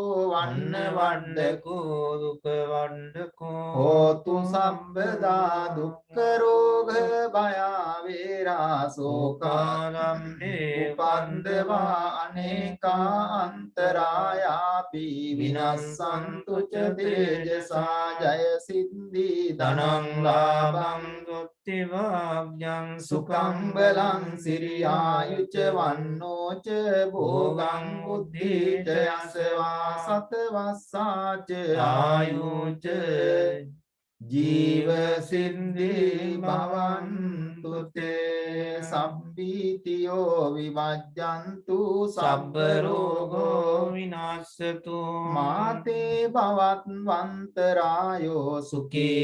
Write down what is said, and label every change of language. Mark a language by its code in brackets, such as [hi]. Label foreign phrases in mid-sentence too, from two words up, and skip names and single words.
[pi] වන්නවට්ටකෝ දුකවට්ටකෝ හෝතු සම්පදා දුක්ඛරෝග භයාවේරා සෝකාරම්මේ උපන්දවා අනේකා අන්තරායාපි විනස්සන්තු ච තේජසා ජය සිද්ධි ධනං ලාභං දුක්ඛිවාග්යං සුඛං බලං සිරියායුච වන්නෝච භෝගං බුද්ධිච යසවා සතවස්සාච ආයුච ජීව සින්දි භවන්තු තේ සම්පීතියෝ විවජ්ජන්තු සබ්බ රෝගෝ විනාශතු මාතේ භවත් වන්තරායෝ සුඛී